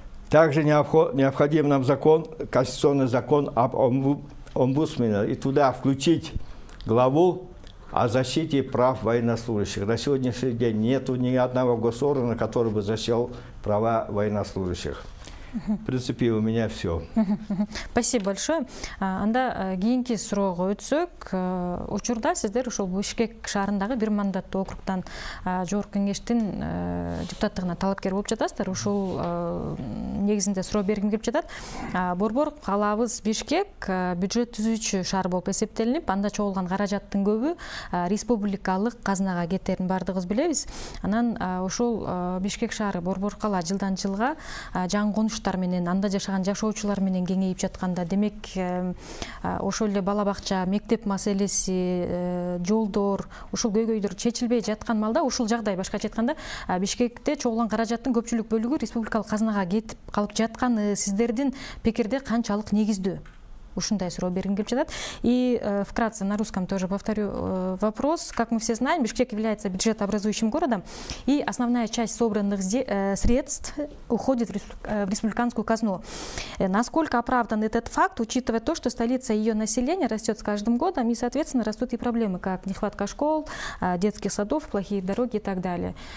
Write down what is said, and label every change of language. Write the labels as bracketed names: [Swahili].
[Russian] Также необходим нам закон, конституционный закон об омбудсмена, и туда включить главу о защите прав военнослужащих. На сегодняшний день нету ни одного госоргана, который бы защищал права военнослужащих. В принципе, у меня все. Спасибо большое. [Kyrgyz] Анда кийинки суроого өтсөк, учурда сиздер ушул Бишкек шаарындагы бир мандаттуу округтан жогорку кеңештин депутаттыгына талапкер болуп жатасыздар. Ушул негизинде суроо бергим келип жатат. Борбор калаабыз Бишкек бюджет түзүүчү шаар болуп эсептелинип, анда чогулган каражаттын көбү республикалык казынага кетерин бардыгыбыз билебиз. Анан ушул Бишкек шаары Борбор кала жылдан жылга жаңы жумуштар менен, анда жашаган жашоочулар менен кеңейип жатканда, демек ошол эле бала бакча, мектеп маселеси, жолдор, ушул көйгөйлөр чечилбей жаткан малда, ушул жагдай башкача айтканда Бишкекте чогулган каражаттын көпчүлүк бөлүгү республикалык казынага кетип калып жатканы сиздердин пикирде канчалык негиздүү? Ушундай суроо бергим келип жатат. [Russian] И вкратце на русском тоже повторю вопрос. Как мы все знаем, Бишкек является бюджетообразующим городом, и основная часть собранных средств уходит в республиканскую казну. Насколько оправдан этот факт, учитывая то, что столица и ее население растет с каждым годом, и, соответственно, растут и проблемы, как нехватка школ, детских садов, плохие дороги и так далее.